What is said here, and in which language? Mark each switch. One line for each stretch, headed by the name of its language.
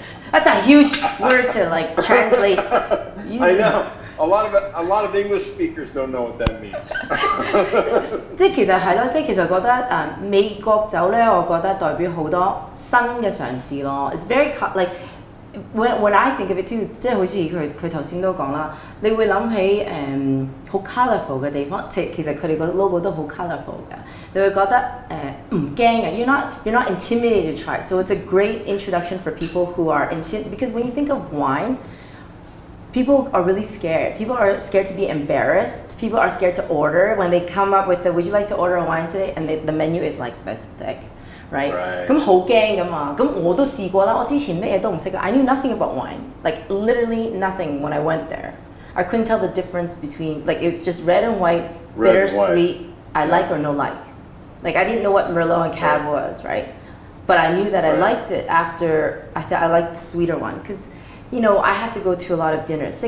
English: That's a huge word to like translate. I know. A lot of English speakers don't know what that means.
Cantonese: 即係其實係咯，即係其實覺得美國酒咧，我覺得代表好多新嘅嘗試咯。
English: It's very like when I think of it too，
Cantonese: 即係好似佢頭先都講啦，你會諗起好 colourful 嘅地方，其實佢哋個 logo 都好 colourful 嘅，你會覺得唔驚嘅。
English: You're not intimidated to try. So it's a great introduction for people who are because when you think of wine, people are really scared. People are scared to be embarrassed. People are scared to order when they come up with would you like to order a wine today? And the menu is like this thick. Right?
Cantonese: 咁好驚㗎嘛，咁我都試過啦。我之前咩嘢都唔識㗎。
English: I knew nothing about wine, like literally nothing when I went there. I couldn't tell the difference between, like it's just red and white, bitter, sweet, I like or no like. Like I didn't know what Merlot and Cab was, right? But I knew that I liked it after I thought I liked the sweeter one, because I have to go to a lot of dinners.